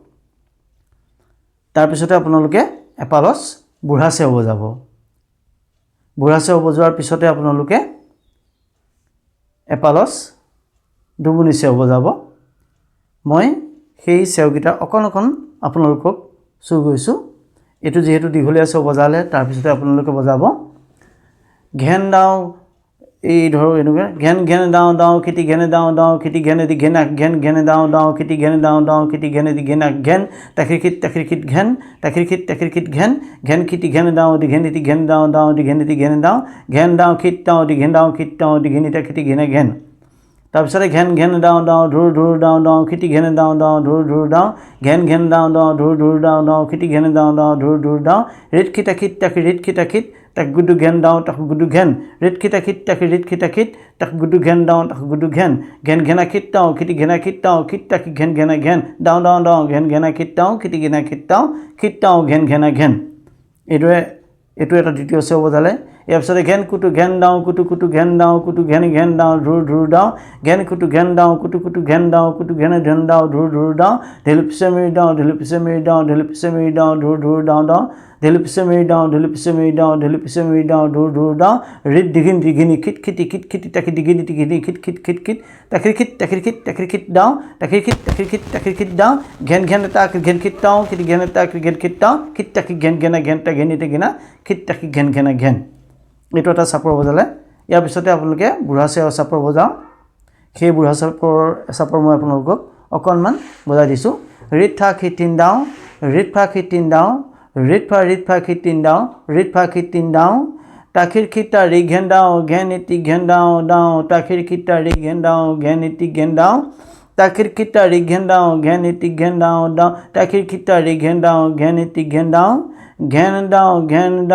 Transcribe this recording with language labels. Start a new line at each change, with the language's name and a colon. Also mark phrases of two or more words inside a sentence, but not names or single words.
Assamese: তাৰ পিছতে আপোনালোকে এপালছ বুঢ়া চেও বজাব বুঢ়া চেও বজোৱাৰ পিছতে আপোনালোকে এপালছ দুগুনি চেও বজাব মই সেই চেওগিটা অকণ আপোনালোকক চুই গৈছোঁ এটো যেহেতু দীঘলীয়া চেও বজালে তাৰ পিছতে আপোনালোকে বজাব ঘেন দাও এই ধৰো এনেকুৱা ঘেন ঘেন দাও দাও কিটি ঘেনে দাও দাও কিটি ঘেনে দি ঘেনা ঘেন ঘেনে দাও দাও কিটি ঘেনে দাও দাও কিটি ঘেনে দি ঘেনা ঘেন তাকিৰকিট ঘেন তাকিৰকিট ঘেন ঘেন কিটি ঘেনে দাও দি ঘেনে দি ঘেন দাও দাও দি ঘেনে দি ঘেন দাও কিট দাও দি ঘেন দাও দি ঘেনি তাকিটি ঘেনে ঘেন তাৰপিছতে ঘেন ঘেন দাও দাও ধুৰ ধুৰ দাও দাও কিটি ঘেনে দাও দাও ধুৰ ধুৰ দাও ঘেন ঘেন দাও দাও ধুৰ ধুৰ দাও দাও কিটি ঘেনে দাও দাও ধুৰ ধুৰ দাও ৰিট খিটাকিট তাক গুডু ঘেন দাও তাক গুডু ঘেন ৰিট খিটাকিট তাক গুডু ঘেন দাও তাক গুডু ঘেন ঘেন ঘেনা খিট দাও কিটি ঘেনা খিট দাও কিট তাকি ঘেন ঘেনা ঘেন দাও দাও দাও ঘেন ঘেনা খিট দাও কিটি ঘেনা খিট দাও ঘেন ঘেনা ঘেন এইটোৱে এইটো এটা দ্বিতীয় চেও বজালে ইয়াৰ পিছতে ঘেন কুটু ঘেন দাও কুটু ঘেন দাও কুটু ঘেন দাও ধুৰ ধুৰ দাও ঘেন কুটু ঘেন দাও কুটু ঘেন দাও কুটু ঘেন দাও ধুৰ ধুৰ দাও ঢেলুপিছে মেৰি দাও ধুৰ ধুৰ দাও দাও ঢেলুপিছে মেৰি দাও ধুৰ ধুৰ দাও ৰিট দিঘিনি খিট খিটি তাকি দিঘিনি খিট তাকিৰকিট দাও তাকিৰকিট দাও ঘেন ঘেন তাক ঘেন খিট দাও কিটি ঘেন তাক ঘেন খিট দাও খিট তাকি ঘেন ঘেনা ঘেন তা ঘেনি ঘেনা খিট তাকি ঘেন ঘেনা ঘেন এইটো এটা চাপৰ বজালে ইয়াৰ পিছতে আপোনালোকে বুঢ়া চেও চাপৰ বজাও সেই বুঢ়া চাপৰ মই আপোনালোকক অকণমান বজাই দিছোঁ ৰিট ফা খিটিন দাও ৰিট ফা খিটিন দাও ৰিট ফা খিটিন দাও ৰিট ফা খিটিন দাও তাকিৰকিটা ৰি ঘেন দাও ঘেন ইটি ঘেন দাও দাও তাকিৰকিটা ৰি ঘেন দাও ঘেন ইটি ঘেন দাও তাকিৰকিটা ৰি ঘেন দাও ঘেন ইটি ঘেন দাও দাও তাকিৰকিটা ৰি ঘেন দাও ঘেন ইটি ঘেন দাও ঘেন দাও ঘেন